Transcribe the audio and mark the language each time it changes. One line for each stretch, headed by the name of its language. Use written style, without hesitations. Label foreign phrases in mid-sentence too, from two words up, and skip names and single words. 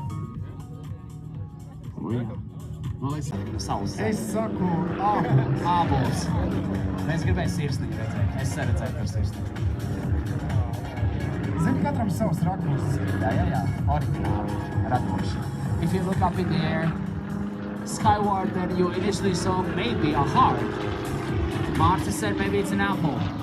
Latvian: Man liekas, savs. Es saku ābols. Ābols. Mēs gribēju sirsniņu redzēt. Es redzēju par sirsniņu. Zini, katram savs rakurs. Jā. Oriģināli. Radoši.
English: If you look up in the air, skyward, then you initially saw maybe a heart. Marta said maybe it's an apple.